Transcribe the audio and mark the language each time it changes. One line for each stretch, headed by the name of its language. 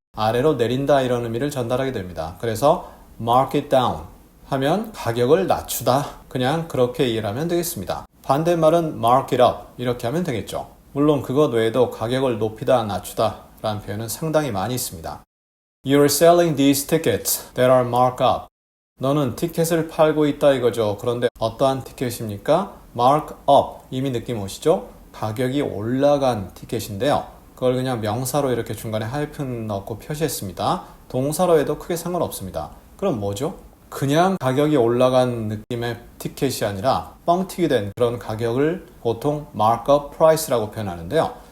Korean: 아래로 내린다 이런 의미를 전달하게 됩니다. 그래서
English: mark it down
Korean: 하면 가격을 낮추다. 그냥 그렇게 이해를 하면 되겠습니다. 반대말은
English: mark it up
Korean: 이렇게 하면 되겠죠. 물론 그것 외에도 가격을 높이다 낮추다 라는 표현은 상당히 많이 있습니다.
English: You're selling these tickets that are marked up.
Korean: 너는 티켓을 팔고 있다 이거죠. 그런데 어떠한 티켓입니까? mark up 이미 느낌 오시죠? 가격이 올라간 티켓인데요. 그걸 그냥 명사로 이렇게 중간에 하이픈 넣고 표시했습니다. 동사로 해도 크게 상관없습니다. 그럼 뭐죠? 그냥 가격이 올라간 느낌의 티켓이 아니라 뻥튀기 된 그런 가격을 보통 markup price라고 표현하는데요.